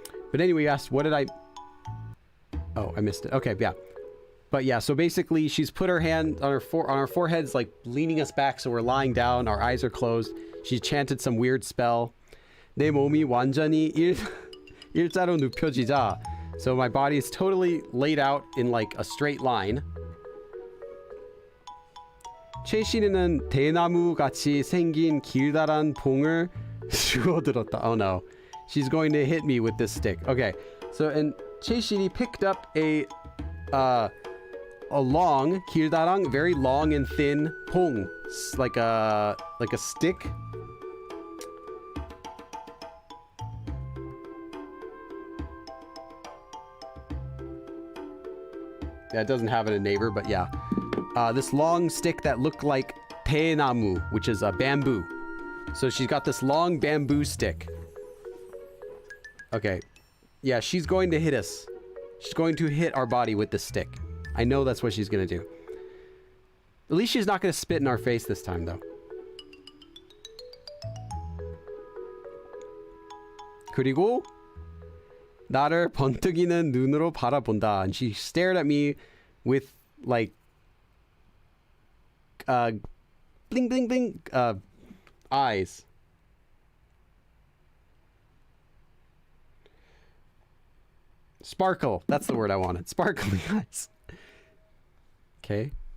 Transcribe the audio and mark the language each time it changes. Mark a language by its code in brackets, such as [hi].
[en] But anyway, you asked, what did I... Oh, I missed it. Okay, yeah. But yeah, so basically, she's put her hand on our foreheads, like, leaning us back, so we're lying down, our eyes are closed. She chanted some weird spell. [ko] 내 몸이 완전히 일자로 눕혀지자. [en] So my body is totally laid out in like a straight line. [ko] 최신이는 대나무 같이 생긴 길다란 봉을 주워들었다. [en] Oh no. She's going to hit me with this stick. Okay. So and 최신이 picked up a long 길다란, very long and thin 봉, like a stick. Yeah, it doesn't have it in neighbor, but yeah. This long stick that looked like 대나무, which is a bamboo. So she's got this long bamboo stick. Okay. Yeah, she's going to hit us. She's going to hit our body with this stick. I know that's what she's going to do. At least she's not going to spit in our face this time, though. [ko] 그리고 나를 번뜩이는 눈으로 바라본다. [en] And she stared at me with like bling bling bling eyes. Sparkle. That's the word I wanted. Sparkling eyes. Okay.